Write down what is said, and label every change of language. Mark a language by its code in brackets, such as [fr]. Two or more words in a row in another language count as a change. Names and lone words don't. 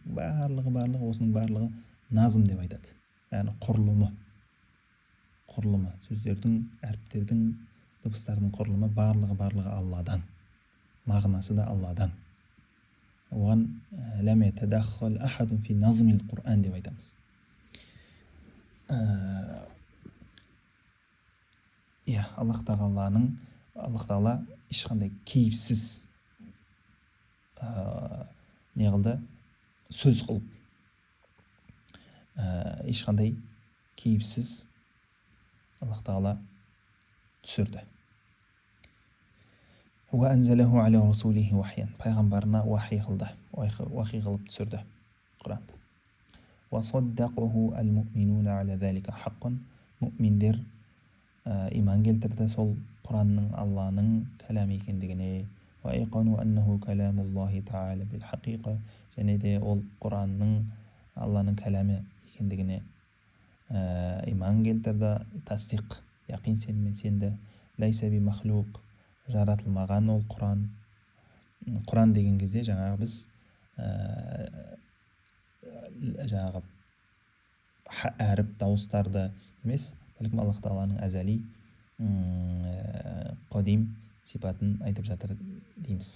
[kk] Барлығы, осының барлығы назым деп айтады. Яғни құрылымы, сөздердің, әріптердің, дыбыстардың құрылымы барлығы Алладан. Мағынасы да Алладан. Оған [ar] لم يتدخل أحد في نظم القرآن [kk] деп айтамыз. Аллах тағала ешқандай кейіпсіз не қылды, сөз қылып, ешқандай кейіпсіз Аллах тағала түсірді. [ar] وأنزله على رسوله وحيا, [kk] пайғамбарына вахи қылып түсірді Құранды. [ar] وصدقه المؤمنون على ذلك حقا, [kk] мұъминдер иман келтірді сол Құранның Алланың кәләмі екендігіне. [ar] وأيقنوا أنه كلام الله تعالى بالحقيقة, [kk] және де ол Құранның Алланың кәләмі екендігіне иман келтірді. Тасдиқ, яқин сеніммен сенді. [ar] ليس بمخلوق, [kk] жаратылмаған ол Құран. Құран деген кезде жаңағы біз жаңағы әріп дауыстарды емес, бәлкім Аллах тағаланың әзәли қадим сипатын айтып жатыр дейміз.